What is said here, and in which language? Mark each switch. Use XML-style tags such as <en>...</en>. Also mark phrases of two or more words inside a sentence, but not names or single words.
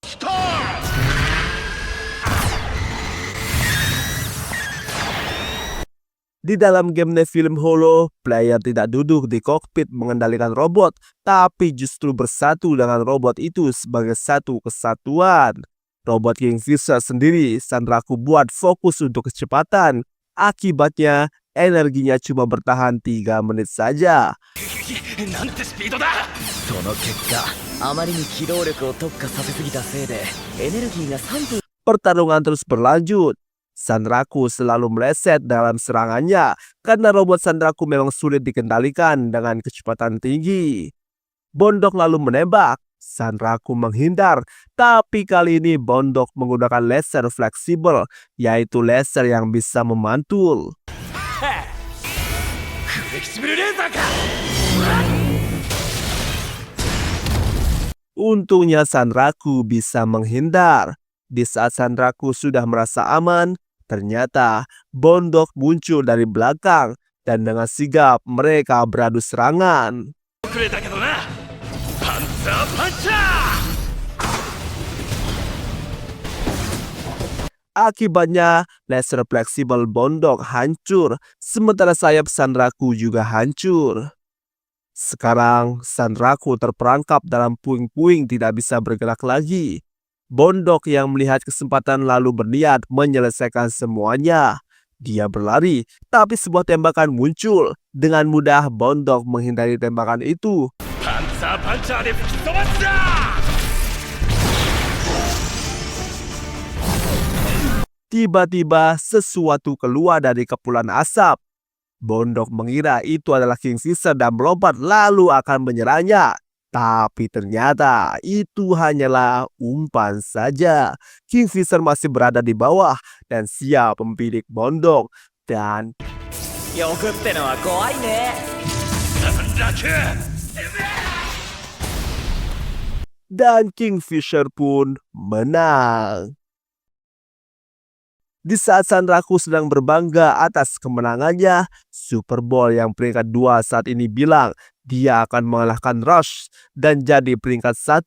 <id>Di dalam game Nephilim Hollow, player tidak duduk di kokpit mengendalikan robot, tapi justru bersatu dengan robot itu sebagai satu kesatuan. Robot Kingfisher sendiri Sanraku buat fokus untuk kecepatan. Akibatnya, energinya cuma bertahan 3 menit saja.</id> <ja>なんてスピードだ。その結果、あまりに機動力を特化させすぎたせいでエネルギーが3分。</ja> <id>Pertarungan terus berlanjut. Sanraku selalu meleset dalam serangannya karena robot Sanraku memang sulit dikendalikan dengan kecepatan tinggi. Bondok lalu menembak. Sanraku menghindar, tapi kali ini Bondok menggunakan laser fleksibel, yaitu laser yang bisa memantul.</id> <ja>フレキシブルレーザーか。</ja> <id>Untungnya Sanraku bisa menghindar. Di saat Sanraku sudah merasa aman, ternyata Bondok muncul dari belakang dan dengan sigap mereka beradu serangan.</id> <ja>遅れたけどな。パンツァーパンチャー。</ja> <id>Akibatnya, laser fleksibel Bondok hancur, sementara sayap Sanraku juga hancur. Sekarang, Sanraku terperangkap dalam puing-puing tidak bisa bergerak lagi. Bondok yang melihat kesempatan lalu berniat menyelesaikan semuanya. Dia berlari, tapi sebuah tembakan muncul. Dengan mudah, Bondok menghindari tembakan itu.</id> <ja>パンツァーパンチャーで吹き飛ばすだ。</ja> <id>Tiba-tiba sesuatu keluar dari kepulan asap. Bondok mengira itu adalah Kingfisher dan melompat lalu akan menyerangnya. Tapi ternyata itu hanyalah umpan saja. Kingfisher masih berada di bawah dan siap membidik Bondok. Dan</id> <ja>欲ってのは怖いね。</ja> <id>dan Kingfisher pun menang. Di saat Sanraku sedang berbangga atas kemenangannya, Super Ball yang peringkat 2 saat ini bilang dia akan mengalahkan Rush dan jadi peringkat 1.</id>